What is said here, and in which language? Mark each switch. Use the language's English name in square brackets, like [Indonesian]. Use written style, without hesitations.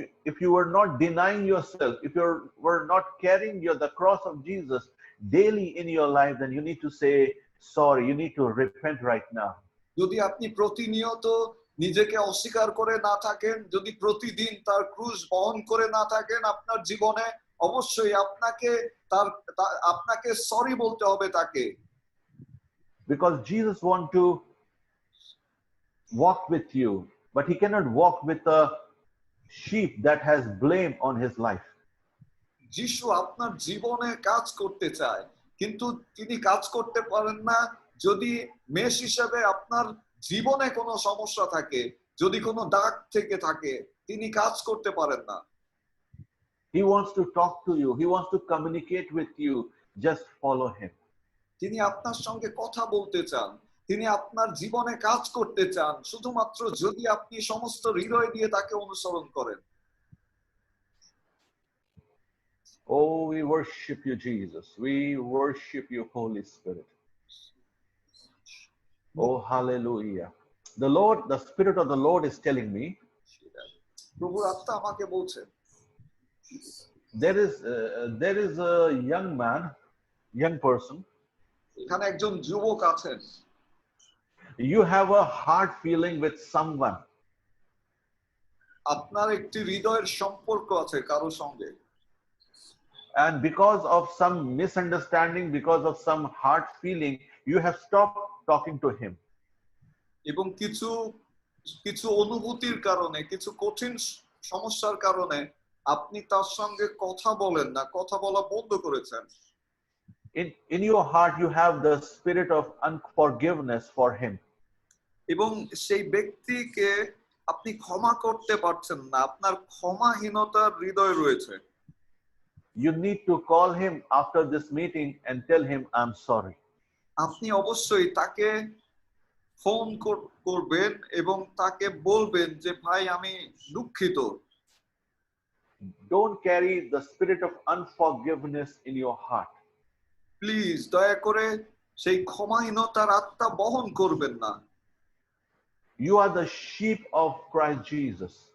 [English] If you were not denying yourself, if you were not carrying the cross of Jesus daily in your life, then you need to say sorry. You need to repent right now. [Bangla] যদি আপনি প্রতিনিয়ত নিজেকে অস্বীকার করে না থাকেন, যদি প্রতিদিন তার ক্রুশ বহন করে না থাকেন আপনার জীবনে, অবশ্যই আপনাকে সরি বলতে হবে তাকে। [English] Because Jesus wants to walk with you, but he cannot walk with a sheep that has blame on his life. [Bangla] যিশু আপনার জীবনে কাজ করতে চায়, কিন্তু তিনি কাজ করতে পারেন না যদি মেষ হিসেবে আপনার জীবনে কোনো সমস্যা থাকে, যদি কোনো দাগ থেকে থাকে, তিনি কাজ করতে পারেন না। [English] He wants to talk to you. He wants to communicate with you. Just follow him. [Bangla] তিনি আপনার সঙ্গে কথা বলতে চান, তিনি আপনার জীবনে কাজ করতে চান, শুধুমাত্র যদি আপনি সমস্ত হৃদয় দিয়ে তাকে অনুসরণ করেন। [English] Oh, we worship you, Jesus. We worship you, Holy Spirit. Oh, hallelujah. The Spirit of the Lord is telling me, [Bangla] প্রভুর আত্মা আমাকে বলছেন, [English] there is a young person. [Bangla] এখানে একজন যুবক আছেন, [English] You have a heart feeling with someone, [Bangla] আপনার একটি হৃদয়ের সম্পর্ক আছে কারো সঙ্গে, [English] and because of some misunderstanding, because of some heart feeling, you have stopped talking to him. [Bangla] এবং কিছু কিছু অনুভূতির কারণে, কিছু কঠিন সমস্যার কারণে আপনি তার সঙ্গে কথা বলেন না, কথা বলা বন্ধ করেছেন। [English] In your heart, you have the spirit of unforgiveness for him. [Bangla] এবং সেই ব্যক্তিকে আপনি ক্ষমা করতে পারছেন না, আপনার ক্ষমাহীনতার হৃদয় রয়েছে। [English] You need to call him after this meeting and tell him, I'm sorry. [Bangla] আপনি অবশ্যই তাকে ফোন করবেন এবং তাকে বলবেন যে ভাই আমি দুঃখিত। [English] Don't carry the spirit of unforgiveness in your heart. [Bangla] Please দয়া করে সেই ক্ষমাহীনতার আত্মা বহন করবেন না। [English] You are the sheep of Christ Jesus.